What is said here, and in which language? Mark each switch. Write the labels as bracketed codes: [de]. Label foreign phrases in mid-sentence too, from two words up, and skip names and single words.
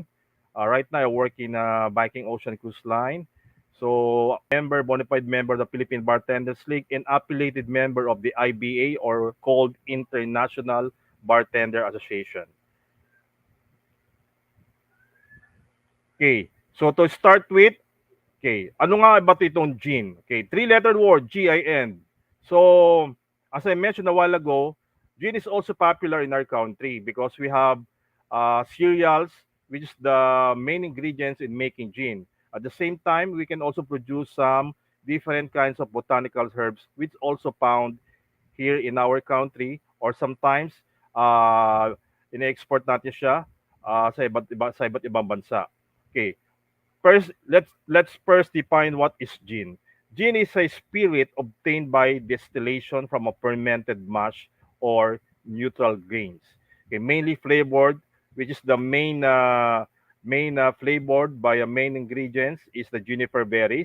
[en] Right now, I work in Viking Ocean Cruise Line. So, member, bona fide member of the Philippine Bartenders League and affiliated member of the IBA or called International Bartender Association. Okay. So to start with, [tl] okay, ano nga ba itong gin? [en] Okay, three-letter word, G-I-N. So, as I mentioned a while ago, gin is also popular in our country because we have cereals, which is the main ingredients in making gin. At the same time, we can also produce some different kinds of botanical herbs, which also found here in our country or sometimes [tl] in-export natin siya sa iba't ibang bansa. [en] Okay, first, let's first define what is gin. Gin is a spirit obtained by distillation from a fermented mash or neutral grains. Okay, mainly flavored, which is the main flavored by a main ingredients is the juniper berries.